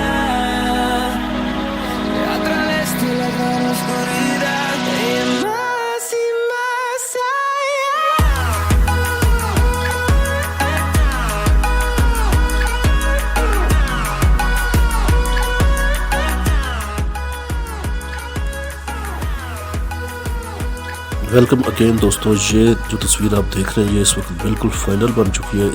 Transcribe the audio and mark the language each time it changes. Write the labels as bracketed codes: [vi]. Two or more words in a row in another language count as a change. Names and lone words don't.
[es] A través de la gran oscuridad y más [en] welcome again [hi] दोस्तों, ये जो तस्वीर आप देख रहे हैं ये इस वक्त बिल्कुल फाइनल बन चुकी है।